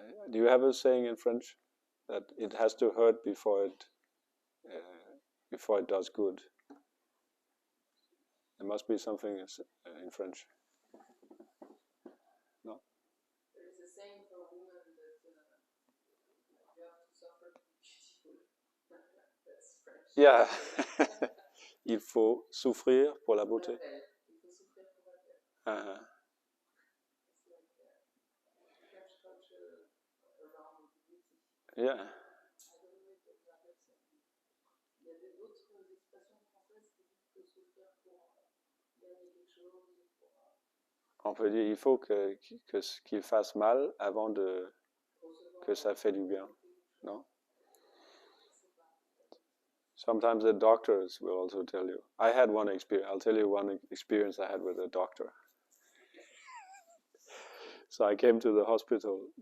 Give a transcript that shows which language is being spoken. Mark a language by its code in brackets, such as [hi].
[en] Do you have a saying in French that it has to hurt before it does good? There must be something in French. No? There is a saying for a woman that you have to suffer to be beautiful. That's French. Yeah. [fr] Il faut souffrir pour la beauté. Il faut souffrir pour la belle. [en] It's like French culture around beauty. Yeah. I don't know if you have heard ça. [fr] Il y a d'autres expressions françaises qui disent qu'il faut souffrir pour gagner quelque chose. On peut dire il faut qu'il fasse mal avant que ça fait du bien. [en] No? Sometimes the doctors will also tell you. I had one experience. I'll tell you one experience I had with a doctor. So I came to the hospital.